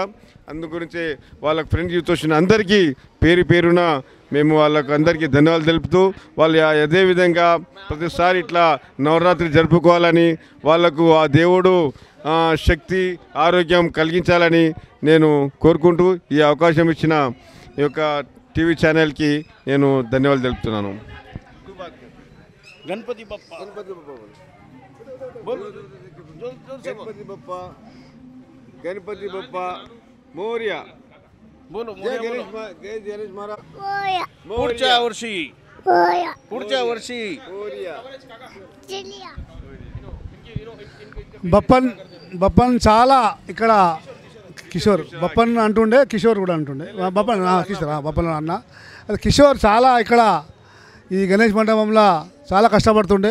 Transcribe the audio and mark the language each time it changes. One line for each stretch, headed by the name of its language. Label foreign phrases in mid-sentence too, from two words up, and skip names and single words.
Telugu: అందు గురించి వాళ్ళకి ఫ్రెండ్స్ యూత్ అసోసియేషన్ అందరికీ పేరున మేము వాళ్ళకు అందరికీ ధన్యవాదాలు తెలుపుతూ, వాళ్ళు అదేవిధంగా ప్రతిసారి ఇట్లా నవరాత్రి జరుపుకోవాలని, వాళ్ళకు ఆ దేవుడు శక్తి ఆరోగ్యం కలిగించాలని నేను కోరుకుంటూ ఈ అవకాశం ఇచ్చిన ఈ యొక్క టీవీ ఛానల్కి నేను ధన్యవాదాలు తెలుపుతున్నాను.
Marathi: गणपति बप्पा गणपति बप्पा मोरया. बोलो गणेश महाराज पुढच्या वर्षी
Telugu: బప్పన్ చాలా ఇక్కడ కిషోర్ బప్పన్ అంటుండే, కిషోర్ కూడా అంటుండే. కిషోర్ బప్పన్ అన్న. అది కిషోర్ చాలా ఇక్కడ ఈ గణేష్ మండపంలో చాలా కష్టపడుతుండే.